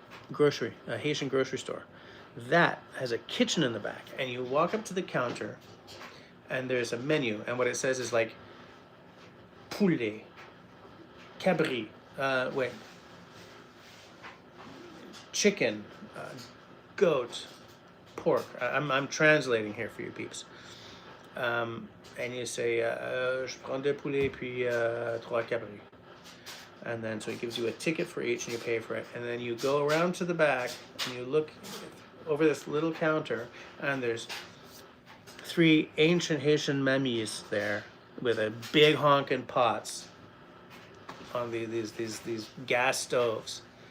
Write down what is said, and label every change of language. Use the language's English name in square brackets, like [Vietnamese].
[English] Grocery, a Haitian grocery store. That has a kitchen in the back, and you walk up to the counter, and there's a menu, and what it says is like poulet, cabri, chicken, goat, pork. I'm translating here for you peeps. And you say, [French] je prends deux poulets puis trois cabris. [English] And then so it gives you a ticket for each and you pay for it. And then you go around to the back and you look over this little counter and there's 3 ancient Haitian mamies there with a big honking pots on these gas stoves.